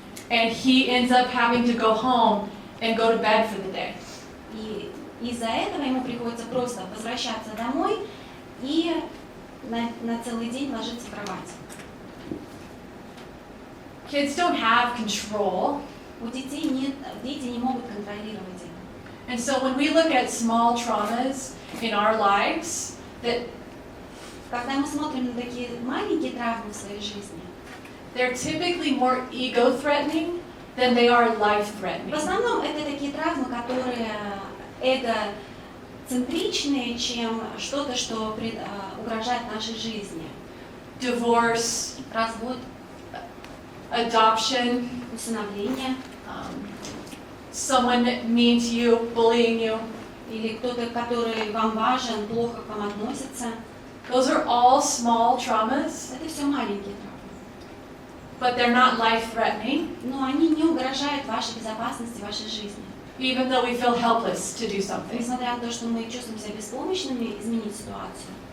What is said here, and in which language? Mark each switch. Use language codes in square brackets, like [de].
[en] and he ends up having to go home and go to bed for the day. [ru] И из-за этого ему приходится просто возвращаться домой и на целый день ложиться в кровать. [en] Kids don't have control. [ru] У детей нет, дети не могут контролировать это. [en] And so when we look at small traumas in our lives, that [ru] Когда мы смотрим на такие маленькие травмы в своей жизни, [en] they're typically more ego-threatening than they are [ru] в [en] life-threatening. [ru] основном это такие травмы, которые эгоцентричные, чем что-то, что угрожает нашей жизни. [en] Divorce, [ru] Развод, [en] adoption, [ru] усыновление, [en] someone mean to you, bullying you. [ru] или кто-то, который вам важен, плохо к вам относится. [en] Those are all small traumas, [ru] Это все маленькие травмы. [en] but they're not life-threatening, [ru] Но они не угрожают вашей безопасности, вашей жизни. [en] even though we feel helpless to do something. [ru] Несмотря на то, что мы чувствуем себя беспомощными изменить ситуацию.